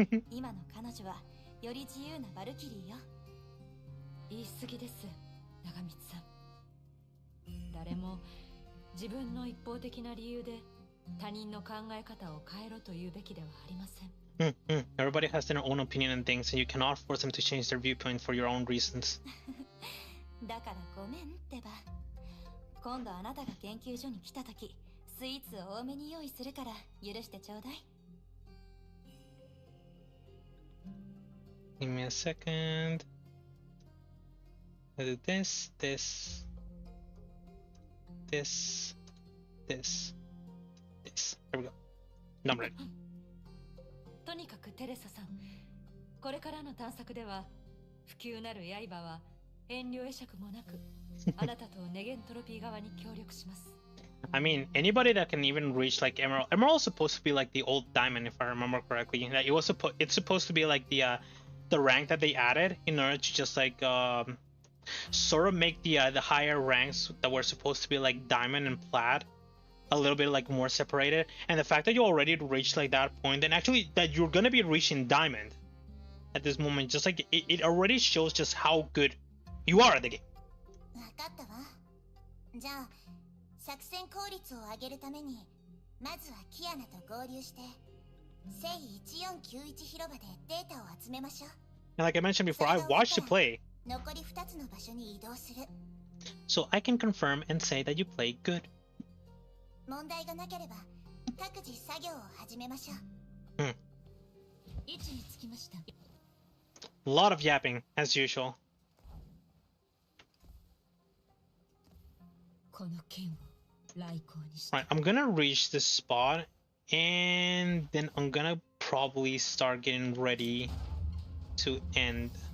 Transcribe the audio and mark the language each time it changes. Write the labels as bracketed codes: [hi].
[ja] 今の彼女はより自由なバルキリーよ。言い過ぎです、長光さん。誰も自分の一方的な理由で他人の考え方を変えろというべきではありません。 [en] Everybody has their own opinion on things, and you cannot force them to change their viewpoint for your own reasons. [ja] だからごめんってば。今度あなたが研究所に来た時、スイーツを多めに用意するから許してちょうだい。 [en] Give me a second. I'll do this, this, this, this, this. There we go. Number it. [ja] とにかくテレサさん、これからの探索では不朽なる刃は遠慮会釈もなくあなたとネゲントロピー側に協力します。 [en] I mean, anybody that can even reach like Emerald. Emerald is supposed to be like the old diamond, if I remember correctly. That it's supposed to be like the rank that they added in order to just like sort of make the higher ranks that were supposed to be like diamond and plat a little bit like more separated. And the fact that you already reached like that point, and actually that you're gonna be reaching diamond at this moment, just like it already shows just how good you are at the game. [ja] わかったわ。じゃあ作戦効率を上げるためにまずはキアナと合流して聖1491広場でデータを集めましょう。 [en] And like I mentioned before, I watched you play, [ja] 残り2つの場所に移動する。 [en] so I can confirm and say that you play good. [ja] 問題がなければ各自作業を始めましょう。位置につきました。 [en] A lot of yapping as usual. [ja] この剣を来航にして。 [en] Right, I'm gonna reach this spot, and then I'm gonna probably start getting ready to end.